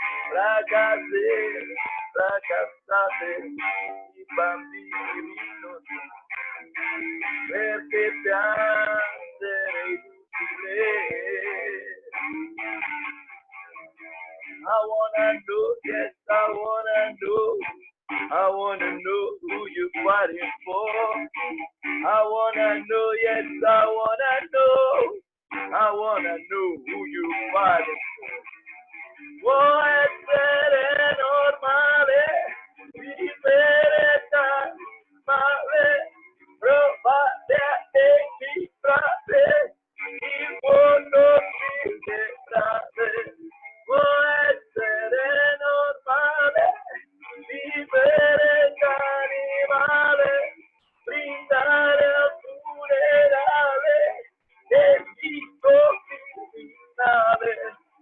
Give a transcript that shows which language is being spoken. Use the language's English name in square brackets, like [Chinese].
[Italian] Ragazze, ragazzate, i bambini ridono, perché piangere è inutile. [English] I wanna know, yes, I wanna know. I wanna know who you fighting for. I wanna know, yes, I wanna know. I wanna know who you fighting for. [Italian] Può essere normale, vivere da male, provare a registrare il mondo digitale. Può essere normale, vivere da animale, brindare al funerale e dico finale.